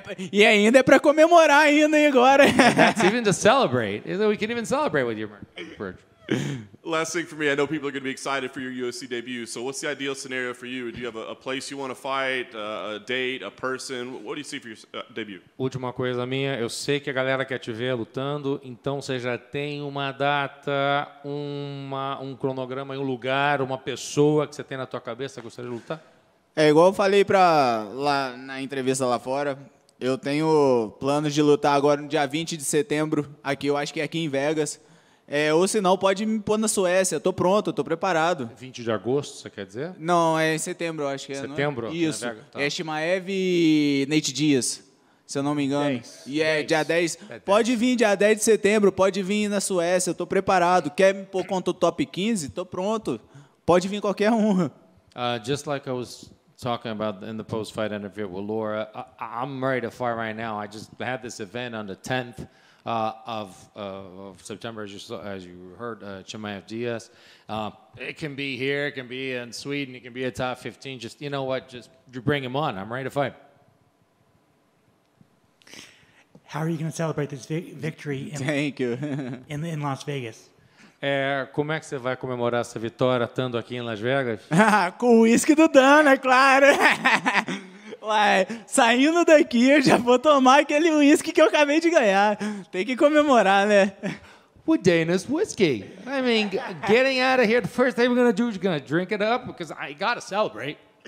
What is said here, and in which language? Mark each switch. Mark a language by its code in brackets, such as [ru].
[pt] E ainda é para comemorar ainda, hein, agora. [en] That's even to celebrate. We can even celebrate with your merch. Last thing for me, I know people are going to be excited for your UFC debut. So what's the ideal scenario for you? Do you have a place you want to fight, a date, a person? What do you see for your debut? [pt] Última coisa minha, eu sei que a galera quer te ver lutando, então você já tem uma data, um cronograma, um lugar, uma pessoa que você tem na tua cabeça que gostaria de lutar? É igual eu falei lá na entrevista lá fora. Eu tenho planos de lutar agora no dia 20 de setembro, aqui, eu acho que é aqui em Vegas. Ou se não, pode me pôr na Suécia. Estou pronto, estou preparado. 20 de agosto, você quer dizer? Não, é em setembro, eu acho que é. Setembro? Não é? Isso. Tá. É Shimaev e Nate Diaz, se eu não me engano. 10. E é 10. dia 10. 10. Pode vir dia 10 de setembro, pode vir na Suécia, eu estou preparado. Quer me pôr contra o top 15? Estou pronto. Pode vir qualquer um. [en] Just like I was talking about in the post-fight interview with Laura, I'm ready to fight right now. I just had this event on the 10th. Of September, as you heard, Chimaev Diaz. It can be here, it can be in Sweden, it can be a top 15. Just, you know what, just you bring him on. I'm ready to fight. How are you going to celebrate this victory Thank you. in Las Vegas? [pt] Como é que você vai comemorar essa vitória estando aqui em Las Vegas? Com o uísque do Dana, é claro. Ué, saindo daqui, eu já vou tomar aquele uísque que eu acabei de ganhar. Tem que comemorar, né? [en] With Dana's whiskey. I mean, getting out of here, the first thing we're going to do is going to drink it up because I got to celebrate.